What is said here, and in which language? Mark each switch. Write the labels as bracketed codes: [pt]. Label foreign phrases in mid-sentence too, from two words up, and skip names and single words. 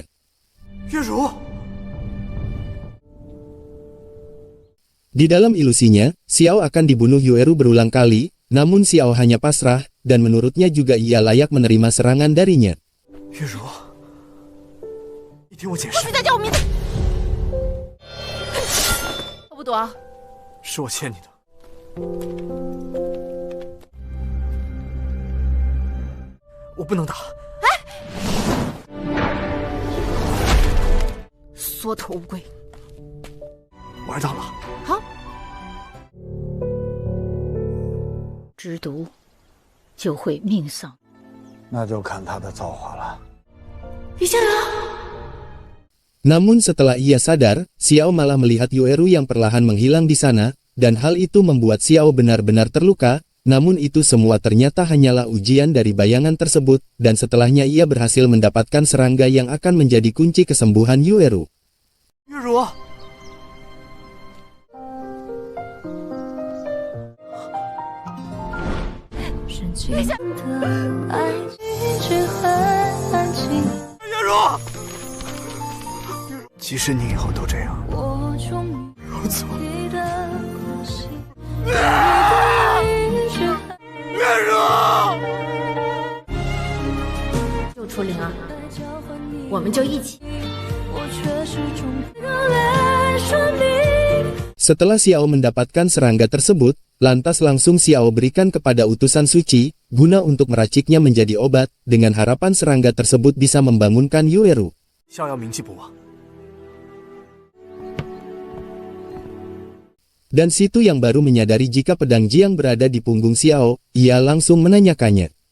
[id] Yueru. Di dalam ilusinya, Xiao akan dibunuh Yueru berulang kali, namun Xiao hanya pasrah, dan menurutnya juga ia layak menerima serangan darinya. Yueru, [zh] 你听我解释。不许再叫我名字！我不躲。是我欠你的。我不能打。哎！缩头乌龟。玩到了。好。知毒。就会命丧，那就看他的造化了。于先生， [id] Namun setelah ia sadar, Xiao malah melihat Yueru yang perlahan menghilang di sana, dan hal itu membuat Xiao benar-benar terluka, namun itu semua ternyata hanyalah ujian dari bayangan tersebut, dan setelahnya ia berhasil mendapatkan serangga yang akan menjadi kunci kesembuhan Yueru. [zh] Yueru. Yueru，即使你以后都这样，我走。Yueru，救出灵儿，我们就一起。 [id] Setelah Xiao mendapatkan serangga tersebut, lantas langsung Xiao berikan kepada utusan suci, guna untuk meraciknya menjadi obat, dengan harapan serangga tersebut bisa membangunkan Yueru. Dan situ yang baru menyadari jika pedang Jiang berada di punggung Xiao, ia langsung menanyakannya.